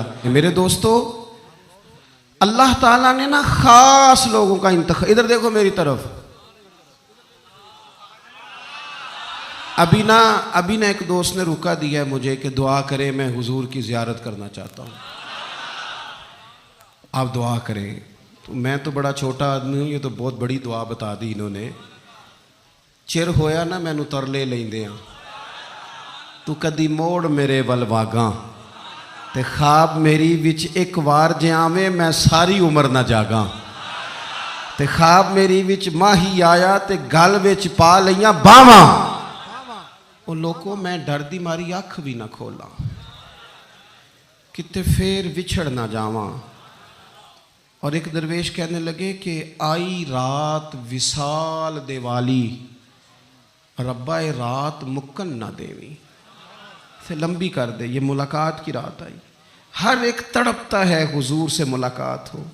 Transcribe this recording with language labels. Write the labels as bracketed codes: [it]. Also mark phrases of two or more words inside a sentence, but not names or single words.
[ur] میرے دوستو، اللہ تعالیٰ نے نا خاص لوگوں کا انتخاب، ادھر دیکھو میری طرف، ابھی نا ایک دوست نے روکا دیا ہے مجھے کہ دعا کرے، میں حضور کی زیارت کرنا چاہتا ہوں، آپ دعا کریں۔ تو میں تو بڑا چھوٹا آدمی ہوں، یہ تو بہت بڑی دعا بتا دی انہوں نے۔ [pa] چر ہویا نا مینوں ترلے لیندیاں، تو کدی موڑ میرے ول واگاں، تے خواب میری وچ ایک وار جے آویں میں ساری عمر نہ جاگاں، تے خواب میری وچ ماہی آیا تے گل وچ پا لیاں باواں، او لوکو میں ڈر دی ماری اکھ بھی نہ کھولاں، کتے پھر وچھڑ نہ جاواں۔ [ur] اور ایک درویش کہنے لگے کہ [pa] آئی رات وصال دے والی، ربا رات مکن نہ دیویں، سے لمبی کر دے، [ur] یہ ملاقات کی رات آئی۔ ہر ایک تڑپتا ہے حضور سے ملاقات ہو۔